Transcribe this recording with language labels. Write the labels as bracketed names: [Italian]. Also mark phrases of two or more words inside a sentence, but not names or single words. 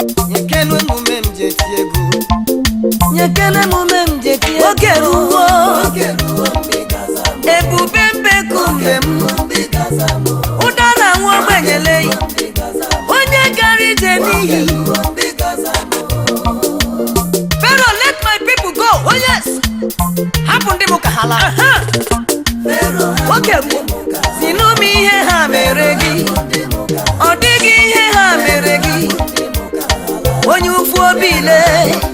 [Igbo] Nyekenu m ume m ji eti egwu. Nyekene m ume m ji eti egwu. Oge ruo. Oge ruo, mgbe ị ga-aza m. Ebube mbeku nke m. Oge ruo, mgbe ị ga-aza m. Ụda na nwa ogbenye lee. Onye gara ije n'ihi. [English] Pharaoh, let my people go. Oh, yes. [Igbo] Hapụ ndị m ka ha laa. Aha. Nwoke m, si n'ụmụ ihe ha mere gị. Ọ dịghị ihe ha mere gị. Onye ụfụ obi lee.